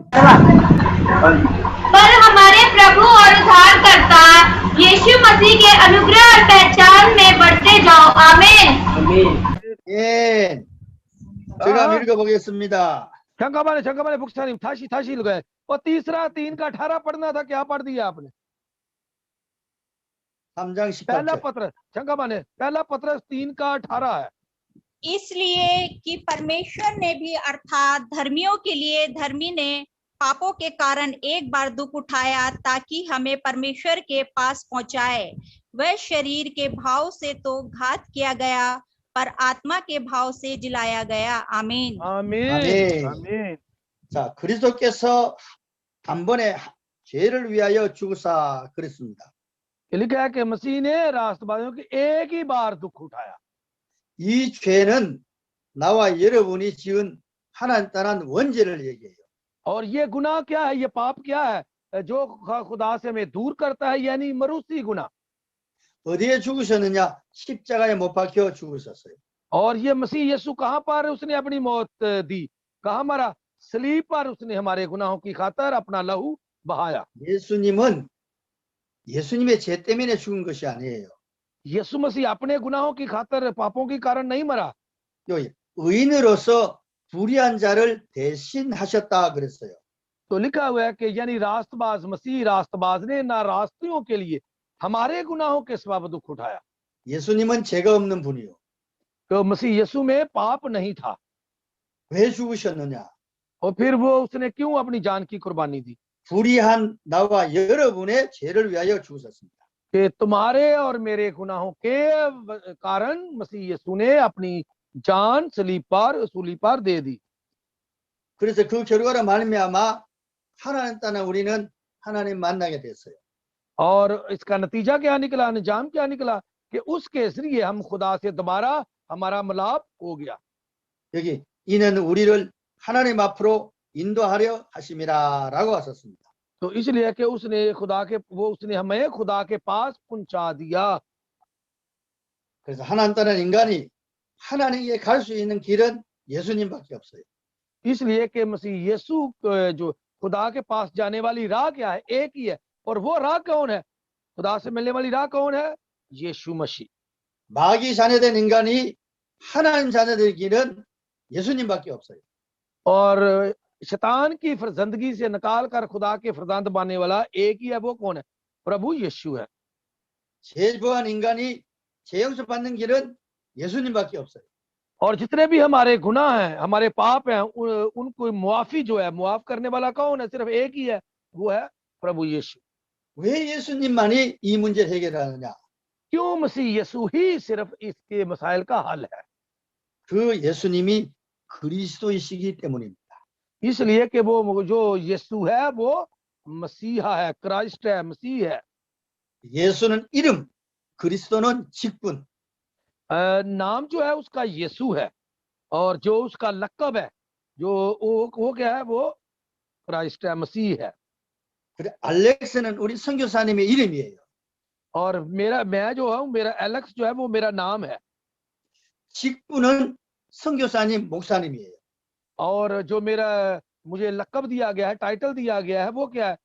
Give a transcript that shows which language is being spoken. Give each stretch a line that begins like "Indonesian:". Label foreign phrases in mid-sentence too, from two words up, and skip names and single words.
Hindi: पर हमारे प्रभु और उद्धारकर्ता यीशु मसीह के अनुग्रह और पहचान में बढ़ते जाओ। आमीन।
Korean: 예. 제가 한번 읽어보겠습니다. 잠깐만요,
Hindi: बुक्सानी थाशी लगाए। और तीसरा 3 का 18 पढ़ना था, क्या पढ़ दिया आपने?
Korean: 3장
Hindi: पहला
Korean: 18절.
Hindi: पत्रस, पहला पत्रस 3 का 18 है। इसलिए कि परमेश्वर ने भी अर्थात धर्मियों के लिए धर्मी ने पापों के कारण एक बार दुख उठाया ताकि हमें परमेश्वर के पास पहुंचाए। वह शरीर के भाव से तो घात किया गया पर आत्मा के भाव से जिलाया गया। आमीन। आमीन।
Korean: 아멘. 자, 그리스도께서 한 번에 죄를 위하여 죽으사 그랬습니다.
Hindi: लिखा है कि मसीह ने रास्तबाजियों की एक ही बार दुख उठाया।
Korean: 이 죄는 나와 여러분이 지은 하나님 떠난 원죄를 얘기해요.
Hindi: और ये गुनाह क्या है, ये पाप क्या है जो खुदा से हमें दूर करता है, यानी मरूसी गुनाह।
Korean: 어디에 죽으셨느냐? 십자가에 못 박혀 죽으셨어요.
Hindi: और ये मसीह यीशु कहाँ पर उसने अपनी मौत दी, कहाँ मरा? सलीब पर उसने हमारे गुनाहों की खातर अपना लहू बहाया।
Korean: 예수님은 예수님의 죄 때문에 죽은 것이 아니에요.
Hindi: यीशु मसीह अपने गुनाहों की खातर पापों के कारण नहीं मरा।
Korean: 여기 의인으로서 불의한 자를 대신하셨다 그랬어요.
Hindi: तो लिखा हुआ है कि यानी रास्तबाज मसीह रास्तबाज ने ना रास्तियों के लिए हमारे गुनाहों के सबब दुख उठाया।
Korean: 예수님은 죄가 없는 분이요.
Hindi: तो मसीह यीशु में पाप नहीं था।
Korean: 왜 죽으셨느냐?
Hindi: और फिर वो उसने क्यों अपनी जान की कुर्बानी दी?
Korean: 불의한 나와 여러분의 죄를 위하여 죽으셨습니다.
Hindi: कि तुम्हारे और मेरे गुनाहों के कारण मसीह यीशु ने अपनी जान सूली पर दे दी।
Korean: 그래서 그 결과로 말미암아 하나님 떠난 우리는 하나님 만나게 됐어요.
Hindi: और इसका नतीजा क्या निकला, अंजाम क्या निकला? कि उसके जरिए हम खुदा से दोबारा हमारा मिलाप हो गया।
Korean: 여기 이는 우리를 하나님 앞으로 인도하려 하심이라라고 하셨습니다.
Hindi: तो इसलिए कि उसने हमें खुदा के पास पहुंचा दिया।
Korean: 그래서 하나님 떠난 인간이 하나님께 갈 수 있는 길은 예수님밖에 없어요.
Hindi: इसलिए कि मसीह यीशु जो खुदा के पास जाने वाली राह क्या है, एक ही है। और वो राह कौन है? खुदा से मिलने वाली राह कौन है? यीशु मसीह।
Korean: 마귀 자녀된 인간이 하나님 자녀될 길은 예수님밖에 없어요.
Hindi: और शैतान की फरजंदगी से निकाल कर खुदा के फरजंद बनने वाला एक ही है, वो कौन है? प्रभु यीशु है।
Korean: 죄부한 인간이 죄용서 받는 길은 예수님밖에 없어요.
Hindi: और जितने भी हमारे गुनाह हैं, हमारे पाप हैं, उनको मुआफी जो है, मुआफ करने वाला कौन है? सिर्फ एक ही है, वो है प्रभु यीशु।
Korean: 왜 예수님만이 이 문제를 해결하느냐?
Hindi: क्यों मसीह यीशु ही सिर्फ इसके मसाइल का हल है?
Korean: 그 예수님이 그리스도이시기 때문입니다.
Hindi: इसलिए कि वो जो यीशु है वो मसीहा है, क्राइस्ट है, मसीह है।
Korean: 예수는 이름, 그리스도는 직분.
Hindi: नाम जो है उसका यीशु है, और जो उसका लक़ब है, जो वो क्या है? वो क्राइस्ट है, मसीह है।
Korean: 그래 알렉스는 우리 선교사님의 이름이에요.
Hindi: और मैं जो हूँ, मेरा एलेक्स जो है वो मेरा नाम है।
Korean: 직분은 선교사님, 목사님이에요.
Hindi: और जो मुझे लक़ब दिया गया है, टाइटल दिया गया है, वो क्या है?